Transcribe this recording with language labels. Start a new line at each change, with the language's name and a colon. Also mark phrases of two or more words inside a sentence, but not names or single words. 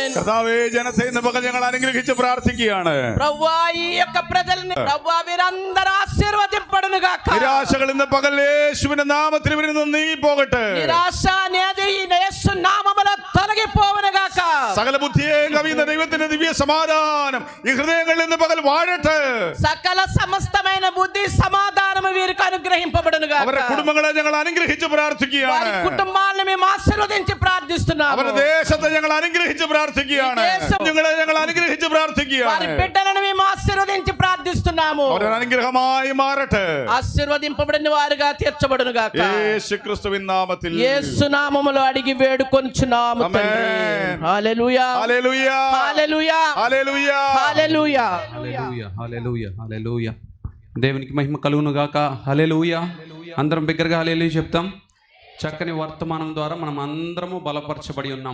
Malayalam: കർത്താവേ ജനത്തെ ഇന്ന് പകൽ ഞങ്ങൾ അനുഗ്രഹിച്ച് പ്രാർത്ഥിക്കുകയാണ്.
Telugu: ప్రభువా ఈ యొక్క ప్రజల్ని ప్రభువా వీరందరూ ఆశీర్వదింపడును గాక.
Malayalam: നിരാശകൾ ഇന്ന് പകൽ യേശുവിന്റെ നാമത്തിൽ ഇവരിൽ നിന്ന് നീങ്ങിപ്പോകട്ടെ.
Telugu: నిరాశ అనేది ఈ యేసు నామములో తొలగిపోవును గాక.
Malayalam: സകല ബുദ്ധിയെ കവിയുന്ന ദൈവത്തിന്റെ ദിവ്യ സമാധാനം ഈ ഹൃദയങ്ങളിൽ നിന്ന് പകൽ വാഴട്ടെ.
Telugu: సకల సమస్తమైన బుద్ధి సమాధానము వీరికి అనుగ్రహింపబడును గాక.
Malayalam: അവരുടെ കുടുംബങ്ങളെ ഞങ്ങൾ അനുഗ്രഹിച്ച് പ്രാർത്ഥിക്കുകയാണ്.
Telugu: వారి కుటుంబాలను మేము ఆశీర్వదించి ప్రార్థిస్తున్నాము.
Malayalam: അവരുടെ ദേശത്തെ ഞങ്ങൾ അനുഗ്രഹിച്ച് പ്രാർത്ഥിക്കുകയാണ്. ഞങ്ങളെ ഞങ്ങൾ അനുഗ്രഹിച്ച്
Telugu: వారి
Malayalam: പ്രാർത്ഥിക്കുകയാണ്.
Telugu: బిడ్డలను మేము ఆశీర్వదించి ప్రార్థిస్తున్నాము.
Malayalam: അവരൊരു അനുഗ്രഹമായി മാറട്ടെ.
Telugu: ఆశీర్వదింపబడిన వారుగా తీర్చబడును గాక.
Malayalam: യേശു ക്രിസ്തുവിൻ നാമത്തിൽ
Telugu: యేసు నామములో అడిగి వేడుకొనుచున్నాము తండ్రి. హల్లెలూయా హల్లెలూయా హల్లెలూయా హల్లెలూయా హల్లెలూయా. హల్లెలూయా హల్లెలూయా హల్లెలూయా. దేవునికి మహిమ కలుగును గాక. హల్లెలూయా. అందరం బిగ్గరగా హల్లెలూయా చెప్తాం. చక్కని వర్తమానం ద్వారా మనం అందరము బలపరచబడి ఉన్నాం.